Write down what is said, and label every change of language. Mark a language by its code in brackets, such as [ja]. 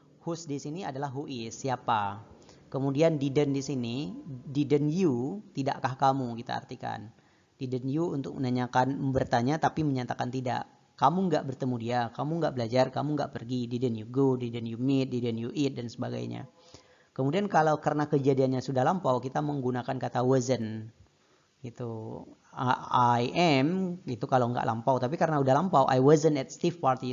[id] Who's di sini adalah who is, siapa. Kemudian didn't di sini, didn't you, tidakkah kamu kita artikan. Didn't you untuk bertanya tapi menyatakan tidak. Kamu nggak bertemu dia, kamu nggak belajar, kamu nggak pergi. [en] Didn't you go, didn't you meet, didn't you eat, dan sebagainya. [id] Kemudian kalau karena kejadiannya sudah lampau, kita menggunakan kata wasn't. Gitu. I am, itu kalau nggak lampau. Tapi karena udah lampau, [en] I wasn't at Steve party.